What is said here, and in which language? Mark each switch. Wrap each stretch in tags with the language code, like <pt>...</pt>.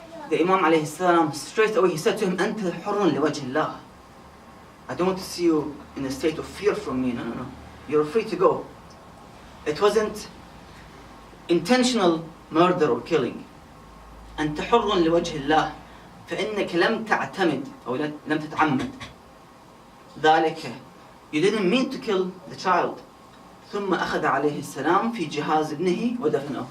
<en>The Imam alayhi salam, straight away he said to him,</en> <ar>"Anta hurrun liwajhi Allah."</ar> <en>I don't want to see you in a state of fear from me. No. You're free to go. It wasn't intentional murder or killing.</en> <ar>أنت حر لوجه الله فإنك لم تعتمد أو لم تتعمد ذلك.</ar> <en>You didn't mean to kill the child.</en> <ar>ثم أخذ عليه السلام في جهاز ابنه ودفنه.</ar>